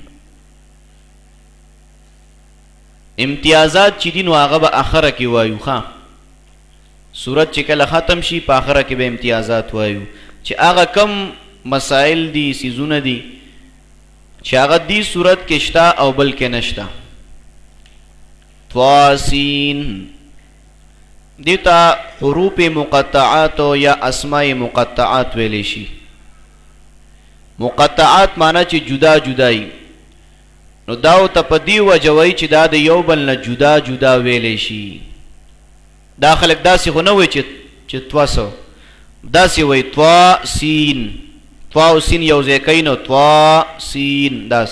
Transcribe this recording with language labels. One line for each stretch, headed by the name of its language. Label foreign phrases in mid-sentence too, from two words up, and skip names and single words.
Pashto: امتیازات چې دي نو هغه به اخره کې وایو. ښه سورت چې کله ختم شي په اخره کې به امتیازات وایو چې هغه کم مسائل دي سیزونه دي چې هغه دی سورت کې شته او بل کې نشته. طاسین دیتا حروف مقطعات یا اسماء مقطعات ویلی شي. مقطعات معنی چې جدا جدای، نو داو ته په دی وجوي چې دا د یو بل نه جدا جدا ویلی شي. دا خلک داسې خو نه وایي چې تواسو، داسې وایي طوا سین، طوا او سین یو ځای کوي نو طوا سین داسې.